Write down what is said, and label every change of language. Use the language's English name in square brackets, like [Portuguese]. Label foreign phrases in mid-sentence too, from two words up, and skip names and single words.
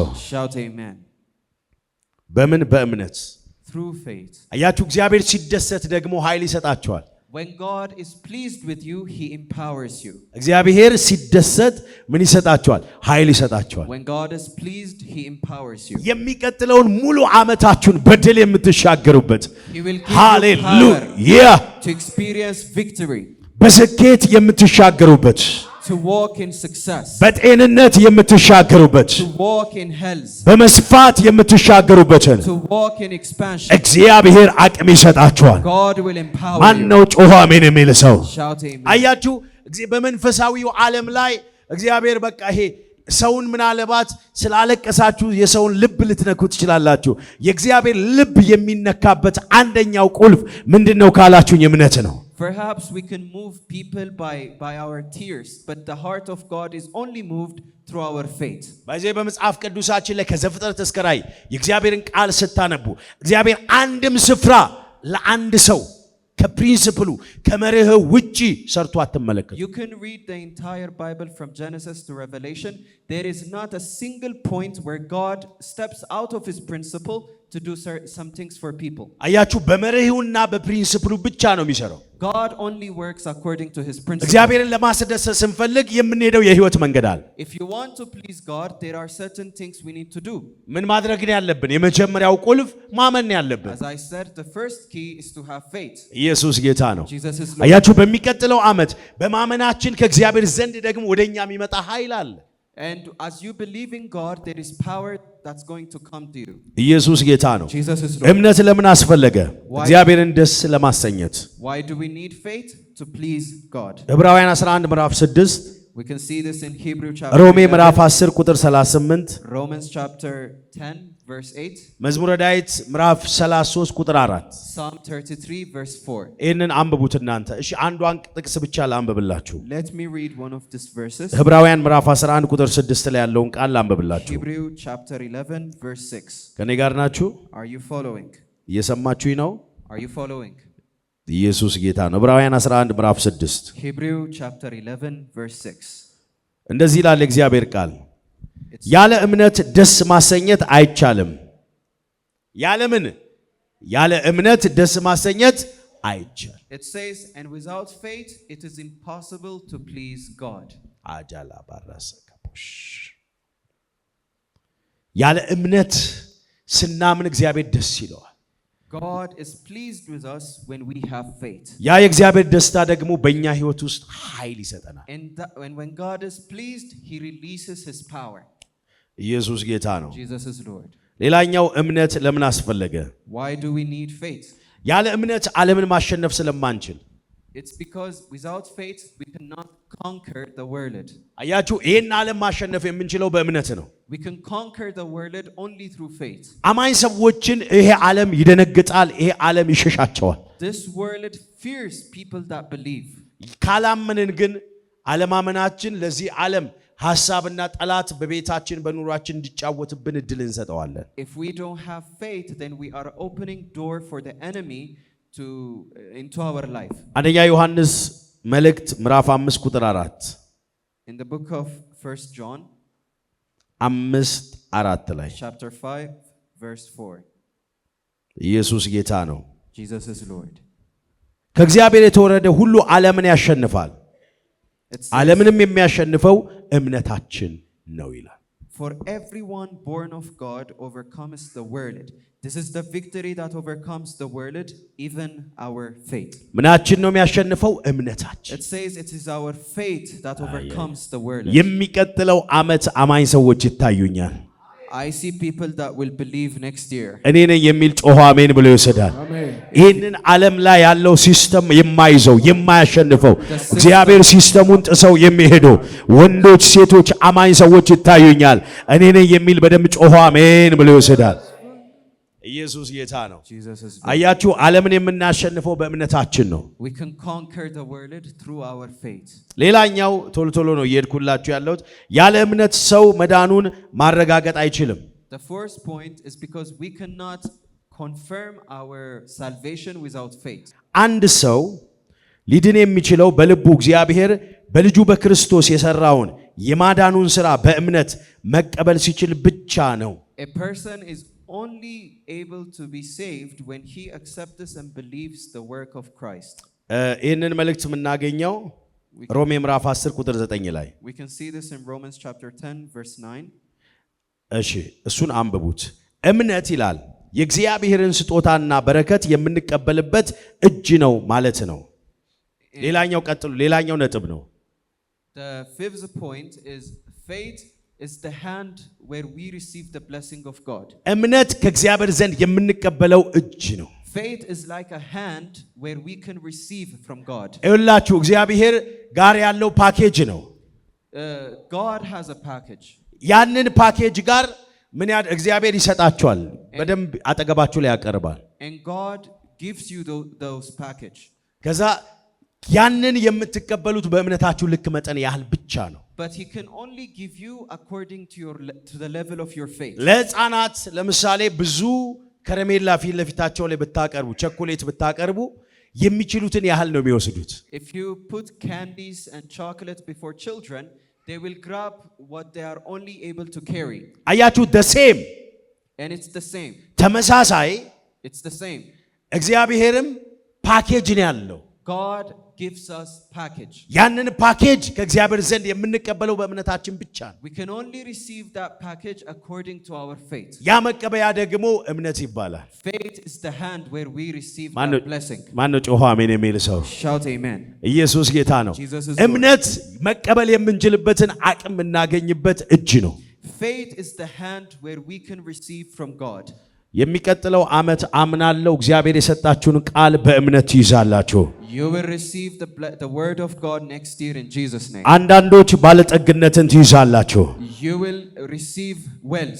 [English] Shout amen. [Amharic] በእምነት [English] Through faith. [Amharic] አያችሁ እግዚአብሔር ሲደሰት ደግሞ ኃይል ይሰጣችኋል። [English] When God is pleased with you, he empowers you. [Amharic] እግዚአብሔር ሲደሰት ምን ይሰጣችኋል? ኃይል ይሰጣችኋል። [English] When God is pleased, he empowers you. [Amharic] የሚቀጥለውን ሙሉ ዓመታችሁን በድል የምትሻገሩበት [English] He will give you [Amharic] ሃሌሉያ [English] to experience victory, [Amharic] በስኬት የምትሻገሩበት [English] to walk in success, [Amharic] በጤንነት የምትሻገሩበት [English] to walk in health, [Amharic] በመስፋት የምትሻገሩበትን [English] to walk in expansion. [Amharic] እግዚአብሔር አቅም ይሰጣችኋል። [English] God will empower [Amharic] ማን [English] you. [Amharic] ነው ጮኸ አሜን የሚል ሰው? [English] Shout amen. [Amharic] አያችሁ በመንፈሳዊው ዓለም ላይ እግዚአብሔር በቃ ይሄ ሰውን ምናልባት ስላለቀሳችሁ የሰውን ልብ ልትነኩ ትችላላችሁ። የእግዚአብሔር ልብ የሚነካበት አንደኛው ቁልፍ ምንድነው ካላችሁኝ እምነት ነው። [English] Perhaps we can move people by our tears, but the heart of God is only moved through our faith. [Amharic] በዚህ በመጽሐፍ ቅዱሳችን ላይ ከዘፍጥረት እስከ ራዕይ የእግዚአብሔርን ቃል ስታነቡ እግዚአብሔር አንድም ስፍራ ለአንድ ሰው ከፕሪንሲፕሉ ከመርህ ውጪ ሰርቶ አትመለከቱ። [English] You can read the entire Bible from Genesis to Revelation. There is not a single point where God steps out of his principle to do some things for people. [Amharic] አያችሁ በመርህውና በፕሪንሲፕሉ ብቻ ነው የሚሰራው። [English] God only works according to his principle. [Amharic] እግዚአብሔርን ለማስደሰት ስንፈልግ የምንሄደው የህይወት መንገድ አለ። [English] If you want to please God, there are certain things we need to do. [Amharic] ምን ማድረግ ነው ያለብን? የመጀመሪያው ቁልፍ ማመን ነው ያለብን። [English] As I said, the first key is to have faith. [Amharic] ኢየሱስ ጌታ ነው። [English] Jesus is Lord. [Amharic] አያችሁ በሚቀጥለው ዓመት በማመናችን ከእግዚአብሔር ዘንድ ደግሞ ወደኛ የሚመጣ ኃይል አለ። [English] And as you believe in God, there is power that's going to come to you. [Amharic] ኢየሱስ ጌታ ነው። [English] Jesus is Lord. [Amharic] እምነት ለምን አስፈለገ? እግዚአብሔርን ደስ ለማሰኘት። [English] Why do we need faith? To please God. [Amharic] ዕብራውያን 11 ምዕራፍ 6 [English] We can see this in Hebrew chapter [Amharic] ሮሜ 11, ምዕራፍ 10 ቁጥር 38 [English] Romans chapter 10 verse 8, [Amharic] መዝሙረ ዳዊት ምዕራፍ 33 ቁጥር 4 [English] Psalm 33 verse 4. [Amharic] ይህንን አንብቡት እናንተ። እሺ አንዷን ጥቅስ ብቻ ላንብብላችሁ። [English] Let me read one of these verses. [Amharic] ዕብራውያን ምዕራፍ 11 ቁጥር 6 ላይ ያለውን ቃል ላንብብላችሁ። [English] Hebrew chapter 11 verse 6. [Amharic] ከኔ ጋር ናችሁ? [English] Are you following? [Amharic] እየሰማችሁኝ ነው? [English] Are you following? [Amharic] ኢየሱስ ጌታ ነው። ዕብራውያን 11 ምዕራፍ 6 [English] Hebrew chapter 11 verse 6. [Amharic] እንደዚህ ይላል እግዚአብሔር ቃል፣ ያለ እምነት ደስ ማሰኘት አይቻልም። ያለ እምነት ደስ ማሰኘት አይቻልም። [English] It says, and without faith it is impossible to please God. [Amharic] አጃላ ባራሰከፖሽ ያለ እምነት ስናምን እግዚአብሔር ደስ ይለዋል። [English] God is pleased with us when we have faith. [Amharic] ያ የእግዚአብሔር ደስታ ደግሞ በእኛ ህይወት ውስጥ ኃይል ይሰጠናል። [English] And when God is pleased, he releases his power. [Amharic] ኢየሱስ ጌታ ነው። [English] Jesus is Lord. [Amharic] ሌላኛው እምነት ለምን አስፈለገ? [English] Why do we need faith? [Amharic] ያለ እምነት ዓለምን ማሸነፍ ስለማንችል [English] It's because without faith we cannot conquer the world. [Amharic] አያችሁ ይሄን ዓለም ማሸነፍ የምንችለው በእምነት ነው። [English] We can conquer the world only through faith. [Amharic] አማኝ ሰዎችን ይሄ ዓለም ይደነግጣል፣ ይሄ ዓለም ይሸሻቸዋል። [English] This world fears people that believe. [Amharic] ካላመንን ግን አለማመናችን ለዚህ ዓለም ሐሳብና ጠላት በቤታችን በኑሯችን እንዲጫወትብን እድል እንሰጠዋለን። [English] If we don't have faith, then we are opening door for the enemy to into our life. [Amharic] አንደኛ ዮሐንስ መልእክት ምዕራፍ 5 ቁጥር 4 [English] In the book of 1 John [Amharic] 5:4 ላይ [English] chapter 5 verse 4. [Amharic] ኢየሱስ ጌታ ነው። [English] Jesus is Lord. [Amharic] ከእግዚአብሔር የተወረደ ሁሉ ዓለምን ያሸንፋል፣ [English] It says, [Amharic] ዓለምንም የሚያሸንፈው እምነታችን ነው ይላል። [English] for everyone born of God overcomes the world. This is the victory that overcomes the world, even our faith. [Amharic] ምናችን ነው የሚያሸንፈው? እምነታችን። [English] It says it is our faith that overcomes the world. [Amharic] የሚቀጥለው ዓመት አማኝ ሰዎች ይታዩኛል። [English] I see people that will believe next year. [Amharic] እኔ ነኝ የሚል ጮኸ አሜን ብሎ ይወስዳል። ይህንን ዓለም ላይ ያለው ሲስተም የማይዘው የማያሸንፈው እግዚአብሔር ሲስተሙን ጥሰው የሚሄዱ ወንዶች፣ ሴቶች፣ አማኝ ሰዎች ይታዩኛል። እኔ ነኝ የሚል በደም ጮኸ አሜን ብሎ ይወስዳል። ኢየሱስ ጌታ ነው። [English] Jesus is Lord. [Amharic] አያችሁ ዓለምን የምናሸንፈው በእምነታችን ነው። [English] We can conquer the world through our faith. [Amharic] ሌላኛው ቶሎ ቶሎ ነው እየሄድኩላችሁ ያለሁት፣ ያለ እምነት ሰው መዳኑን ማረጋገጥ አይችልም። [English] The fourth point is because we cannot confirm our salvation without faith. [Amharic] አንድ ሰው ሊድን የሚችለው በልቡ እግዚአብሔር በልጁ በክርስቶስ የሰራውን የማዳኑን ሥራ በእምነት መቀበል ሲችል ብቻ ነው። [English] A person is only able to be saved when he accepts and believes the work of Christ. [Amharic] ይህንን መልእክት የምናገኘው ሮሜ ምዕራፍ 10 ቁጥር 9 ላይ። [English] We can see this in Romans chapter 10 verse 9. [Amharic] እሺ እሱን አንብቡት። እምነት ይላል የእግዚአብሔርን ስጦታና በረከት የምንቀበልበት እጅ ነው ማለት ነው። ሌላኛው ቀጥሉ፣ ሌላኛው ነጥብ ነው። [English] The fifth point is faith is the hand where we receive the blessing of God. [Amharic] እምነት ከእግዚአብሔር ዘንድ የምንቀበለው እጅ ነው። [English] Faith is like a hand where we can receive from God. [Amharic] ይኸውላችሁ እግዚአብሔር ጋር ያለው ፓኬጅ ነው። [English] God has a package. [Amharic] ያንን ፓኬጅ ጋር ምን እግዚአብሔር ይሰጣቸዋል፣ በደንብ አጠገባችሁ ላይ ያቀርባል። [English] And God gives you those package. [Amharic] ከዛ ያንን የምትቀበሉት በእምነታችሁ ልክ መጠን ያህል ብቻ ነው። [English] But he can only give you according to the level of your faith. [Amharic] ለሕፃናት ለምሳሌ ብዙ ከረሜላ ፊት ለፊታቸው ላይ ብታቀርቡ፣ ቸኮሌት ብታቀርቡ የሚችሉትን ያህል ነው የሚወስዱት። [English] If you put candies and chocolate before children, they will grab what they are only able to carry. [Amharic] አያችሁ [English] the same And it's the same. [Amharic] ተመሳሳይ [English] It's the same. [Amharic] እግዚአብሔርም ፓኬጅ ነው ያለው። [English] God gives us package. [Amharic] ያንን ፓኬጅ ከእግዚአብሔር ዘንድ የምንቀበለው በእምነታችን ብቻ ነው። [English] We can only receive that package according to our faith. [Amharic] ያ መቀበያ ደግሞ እምነት ይባላል። [English] Faith is the hand where we receive that blessing. [Amharic] ማነው ጮኸ አሜን የሚል ሰው? [English] Shout amen. [Amharic] ኢየሱስ ጌታ ነው። [English] Jesus is Lord. [Amharic] እምነት መቀበል የምንችልበትን አቅም የምናገኝበት እጅ ነው። [English] Faith is the hand where we can receive from God. [Amharic] የሚቀጥለው ዓመት አምናለሁ እግዚአብሔር የሰጣችሁን ቃል በእምነት ትይዛላችሁ። [English] You will receive the word of God next year in Jesus' name. [Amharic] አንዳንዶች ባለጠግነትን ትይዛላችሁ። [English] You will receive wealth.